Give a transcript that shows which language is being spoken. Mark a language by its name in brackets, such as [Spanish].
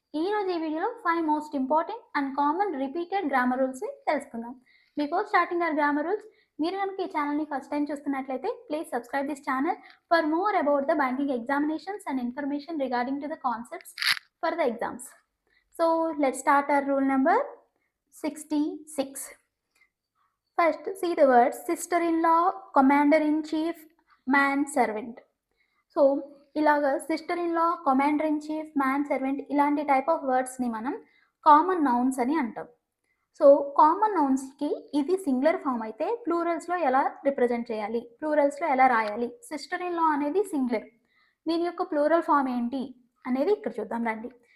[Telugu] ఈ రోజు ఈ వీడియోలో [English] 5 most important and common repeated grammar రూల్స్ని [Telugu] తెలుసుకుందాం. [English] before starting our grammar rules, [Telugu] మీరు కనుక ఈ ఛానల్ని ఫస్ట్ టైం చూస్తున్నట్లయితే [English] Please subscribe this channel for more about the banking examinations and information regarding to the concepts for the exams. So let's start our rule number 66. First, see the words sister-in-law, commander-in-chief, man-servant. [Telugu] So ఇలాగా సిస్టర్-ఇన్-లా, commander in chief, man-servant ఇలాంటి type of వర్డ్స్ని మనం common nouns అని అంటాం. So common నౌన్స్కి ఇది singular form అయితే ప్లూరల్స్లో ఎలా represent చేయాలి, ప్లూరల్స్లో ఎలా రాయాలి. సిస్టర్-ఇన్-లా అనేది సింగులర్, దీని యొక్క ప్లూరల్ ఫామ్ ఏంటి అనేది ఇక్కడ చూద్దాం రండి.